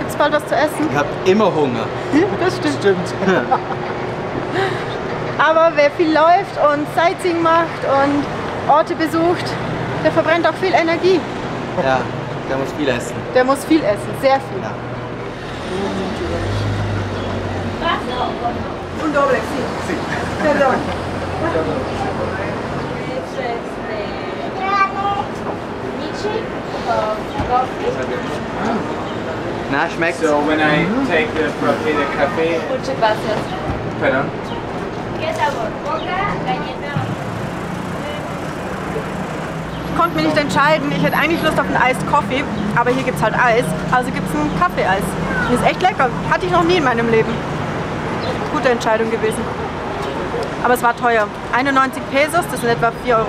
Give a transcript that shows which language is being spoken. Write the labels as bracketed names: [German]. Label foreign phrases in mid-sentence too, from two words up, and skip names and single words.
[German] heute was zu essen? Ich habe immer Hunger. Das stimmt. Aber wer viel läuft und Sightseeing macht und Orte besucht, der verbrennt auch viel Energie. Ja, der muss viel essen. Der muss viel essen, sehr viel. Ja. [Spanish] Un doble, sí. Perdón. [German] Na, schmeckt [English] So when I take the [Spanish] frappé de café, Muchas gracias. pardon. ¿Qué sabor? ¿Boca, galleta? [German] Ich konnte mich nicht entscheiden. Ich hätte eigentlich Lust auf einen [English] Iced Coffee, [German] aber hier gibt es halt Eis. Also gibt es einen Kaffee-Eis. Das ist echt lecker. Hatte ich noch nie in meinem Leben. Gute Entscheidung gewesen. Aber es war teuer. 91 Pesos, das sind etwa 4,50 Euro.